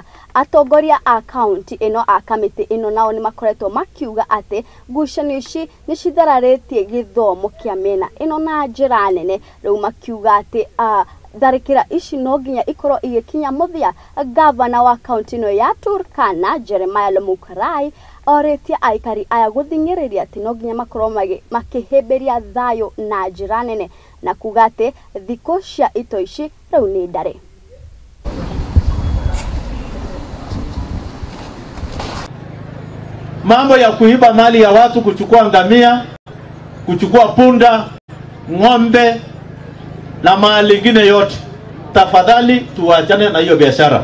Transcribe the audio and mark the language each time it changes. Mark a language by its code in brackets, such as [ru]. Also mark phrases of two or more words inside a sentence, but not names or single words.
[ki] Atongoria a kaunti ĩno a kamĩtĩ ĩno nao nĩ makoretwo makiuga atĩ ngucanio ici nĩ cithararĩtie gĩthomo kĩa mĩena ĩno na njĩra nene, rĩu makiuga atĩ tharĩkĩra ici no nginya ikorwo igĩkinya mũthia. Gavana wa kaunti ĩno ya Turkana Jeremiah Lomukarai orĩtie aikari aya gũthing'ĩrĩria atĩ no nginya makorwo makĩhĩmbĩria thayũ na njĩra nene na kuga atĩ thikũ cia ito ici rĩu nĩ ndare. [sw] Mambo ya kuiba mali ya watu, kuchukua ngamia, kuchukua punda, ng'ombe na mali ingine yote, tafadhali tuachane na hiyo biashara.